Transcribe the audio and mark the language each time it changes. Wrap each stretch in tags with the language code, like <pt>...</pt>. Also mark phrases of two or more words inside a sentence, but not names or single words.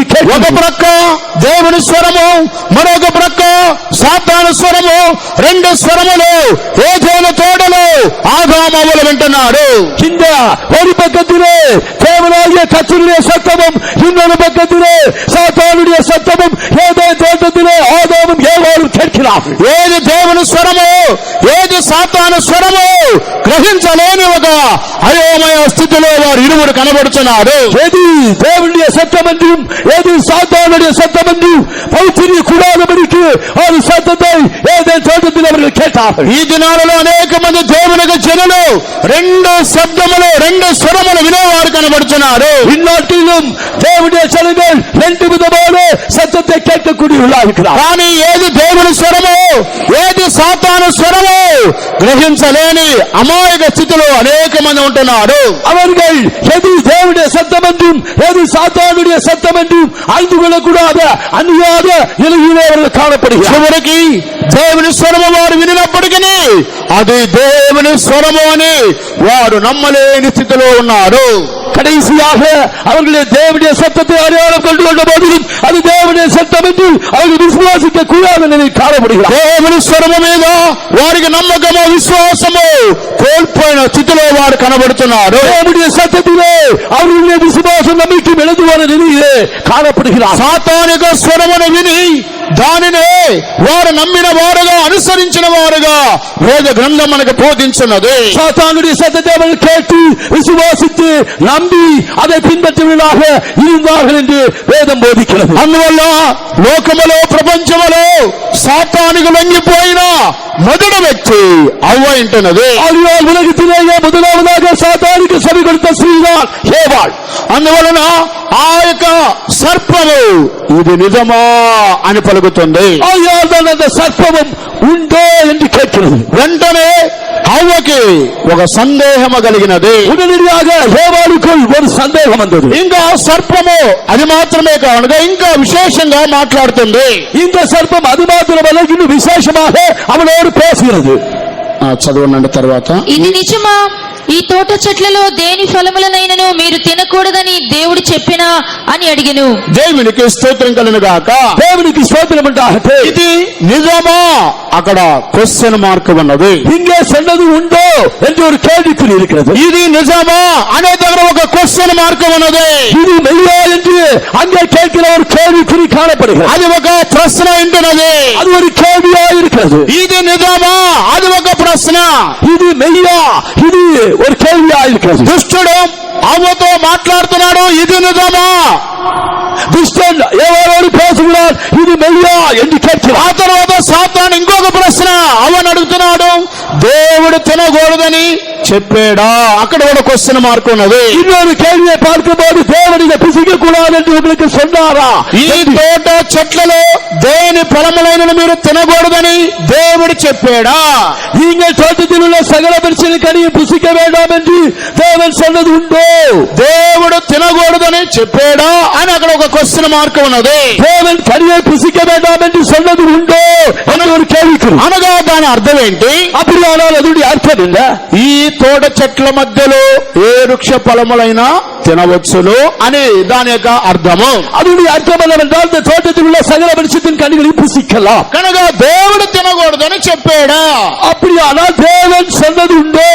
<te>ఒక</te> <ta>கேட்டது.</ta> <te>ప్రక్క దేవుని స్వరము, మరొక ప్రక్క సాతాను స్వరము, రెండు స్వరములు ఏదైనా తోటలో ఆదాములు వింటున్నాడు.</te> <ta>இந்த ஒரு பக்கத்திலே தேவனாகிய கர்த்தருடைய சத்தமும் இன்னொரு பக்கத்திலே சாத்தானுடைய சத்தமும் ஏதேன் தோட்டத்திலே ஆதாமும் ஏவாளும் கேட்கிறார்கள்.</ta> <te>ఏది దేవుని స్వరము, ఏది సాతాను స్వరము గ్రహించలేని ఒక అయోమయ స్థితిలో వారు ఇరువురు కనబడుతున్నారు.</te> <ta>எது தேவனுடைய சத்தம் என்றும் எது சாத்தானுடைய சத்தம் என்றும் பகுத்தறிய கூடாதபடிக்கு ஒரு சத்தத்தை ஏதேன் தோட்டத்தில் அவர்கள் கேட்டார்கள்.</ta> <te>ఈ దినాలలో అనేక మంది దేవునికి జనులు రెండు శబ్దములు రెండు స్వరములు వినేవారు కనబడుతున్నారు.</te> <ta>இந்நாட்டிலும் தேவனுடைய ஜனங்கள் ரெண்டு விதமான சத்தத்தை கேட்கக்கூடியவர்களாக இருக்கிறார்.</ta> <te>కానీ ఏది దేవుని స్వరము, ఏది సాతాను స్వరము గ్రహించలేని అమాయక స్థితిలో అనేక మంది ఉంటున్నారు.</te> <ta>அவர்கள் எது தேவனுடைய சத்தம் என்றும் எது சாத்தானுடைய சத்தம் என்றும் அறிந்து கொள்ளக்கூடாத அந்நியாத நிலையிலே அவர்கள் காணப்படுகிறார்.</ta> <te>చివరికి దేవుని స్వరము వారు వినినప్పటికీ అది దేవుని స్వరము అని వారు నమ్మలేని స్థితిలో ఉన్నారు.</te> <ta>கடைசியாக அவர்களுடைய தேவனுடைய சத்தத்தை அடையாளம் கொண்டு கொண்ட போதிலும் அது தேவனுடைய சத்தம் என்று அவர்கள் விசுவாசிக்க கூடாத நிலை காணப்படுகிறார்.</ta> <te>దేవుని స్వరము మీద వారికి నమ్మకము విశ్వాసము కోల్పోయిన స్థితిలో వారు కనబడుతున్నారు.</te> <ta>தேவனுடைய சத்தத்திலே அவர்களுடைய விசுவாசம் நம்பிக்கை இழந்துவான நிலையிலே காணப்படுகிறார்.</ta> <te>సాతానిక స్వరమును విని దానినే వారు నమ్మిన వారుగా అనుసరించిన వారుగా వేద గ్రంథం మనకు బోధించున్నది.</te> <ta>சாத்தானுடைய சத்தத்தை அவர்கள் கேட்டு விசுவாசித்து நம்பி அதை பின்பற்றுவதாக இருந்தார்கள் என்று வேதம் போதிக்கிறது.</ta> <te>అందువల్ల లోకములో ప్రపంచములో సాతానికి లొంగిపోయిన మొదటి వ్యక్తి అవ్వ అంటున్నది.</te> <ta>ஆகையால் உலகத்திலேயே முதலாவதாக சாத்தானுக்கு செவி கொடுத்த ஸ்திரீதான் ஏவாள்.</ta> <te>అందువలన ఆ యొక్క సర్పము ఇది నిజమా అని పలుకుతుంది.</te> <ta>ஆகையால் தான் அந்த சர்ப்பமும் உண்டோ என்று கேட்கிறது.</ta> <te>వెంటనే అవ్వకి ఒక సందేహము కలిగినది.</te> <ta>உடனடியாக ஏவாளுக்குள் ஒரு சந்தேகம் வந்தது.</ta> <te>ఇంకా సర్పము అది మాత్రమే కాకుండా ఇంకా విశేషంగా మాట్లాడుతుంది.</te> <ta>இந்த சர்ப்பம் அது மாத்திரமல்ல இன்னும் விசேஷமாக அவனோடு பேசுகிறது.</ta> <te>చదవనండి తర్వాత. ఇది నిజమా? ఈ తోట చెట్లలో దేని ఫలములనైనను మీరు తినకూడదని దేవుడు చెప్పినా అని అడిగెను. దేవునికి స్తోత్రం కలుగును గాక.</te> <ta>தேவனுக்கு ஸ்தோத்திரம் உண்டாகட்டும்.</ta> <te>ఇది నిజమా? అక్కడ</te> <en>question mark</en> <te>ఉన్నది.</te> <ta>இங்கே சொன்னது உண்டோ என்று ஒரு கேள்விக்குறி இருக்கிறது.</ta> <te>ఇది నిజమా అనే దగ్గర ఒక</te> <en>question mark</en> <te>ఉన్నది.</te> <ta>இது மெய்யா என்று அங்கே கேட்கிற ஒரு கேள்விக்குறி காணப்படுகிறது.</ta> <te>అది ఒక ప్రశ్న ఉంటున్నది.</te> <ta>அது ஒரு கேள்வியா இருக்கிறது.</ta> <te>ఇది నిజమా? అది ఒక ప్రశ్న.</te> <ta>இது மெய்யா? இது ஒரு கேள்வியா இருக்கிறது.</ta> <te>దుష్టుడు అవ్వతో మాట్లాడుతున్నాడు, ఇది నిజమా?</te> <ta>துஷ்டன் ஏவாளோடு பேசுகிறார், இது மெய்யா என்று கேட்கிறார்.</ta> <te>ఆ తర్వాత సాతాను ఇంకొక ప్రశ్న అవ్వను అడుగుతున్నాడు, దేవుడు తినకూడదని చెప్పాడా? అక్కడ కూడా</te> <en>question mark</en> <te>ఉన్నది.</te> <ta>இன்னொரு கேள்வியை பார்க்கும்போது தேவன் இதை புசிக்க கூடாது என்று உங்களுக்கு சொன்னாரா?</ta> <te>ఈ తోట చెట్లలో దేని ఫలములైన మీరు తినకూడదని దేవుడు చెప్పాడా?</te> <ta>நீங்கள் தோட்டத்தில் உள்ள சகல விருட்சங்களின் கனியை புசிக்க வேண்டாம் என்று தேவன் சொன்னது உண்டோ?</ta> <te>దేవుడు తినకూడదని చెప్పాడా అని అక్కడ ఒక</te> <en>question mark</en> <te>ఉన్నది.</te> <ta>தேவன் கனியை புசிக்க வேண்டாம் என்று சொன்னது உண்டோ என்று ஒரு கேள்விக்குறி.</ta> <te>అనగా దాని అర్థం ఏంటి?</te> <ta>அப்படியானால் அதனுடைய அர்த்தம் என்ன?</ta> <te>ఈ తోట చెట్ల మధ్యలో ఏ వృక్ష ఫలములైనా తినవచ్చును అని దాని యొక్క అర్థము.</te> <ta>அதனுடைய அர்த்தம் என்னவென்றால் இந்த தோட்டத்தில் உள்ள சகல விருட்சத்தின் கனிகளை புசிக்கலாம்.</ta> <te>కనుక దేవుడు తినకూడదని చెప్పాడా?</te> <ta>அப்படியானால் தேவன் சொன்னது உண்டோ?</ta>